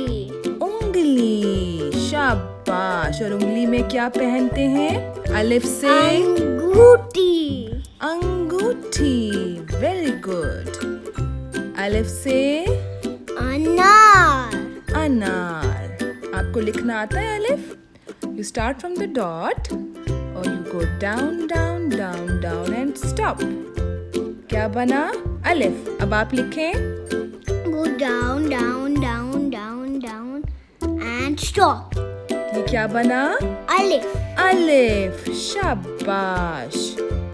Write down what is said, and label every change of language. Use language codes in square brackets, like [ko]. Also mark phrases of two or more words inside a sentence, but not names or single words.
[hi] उंगली. शाबाश. और उंगली में क्या पहनते हैं? Alif से अंगूठी, अंगूठी. [en] very good. [hi] Alif से अनार, अनार. आपको लिखना आता है Alif? [en] You start from the dot or you go down, down, down, down and stop. [hi] क्या बना? Alif. अब आप लिखें. [en] go down, down, down, down, down and stop. [hi] ये क्या बना? अलिफ, Alif. शाबाश.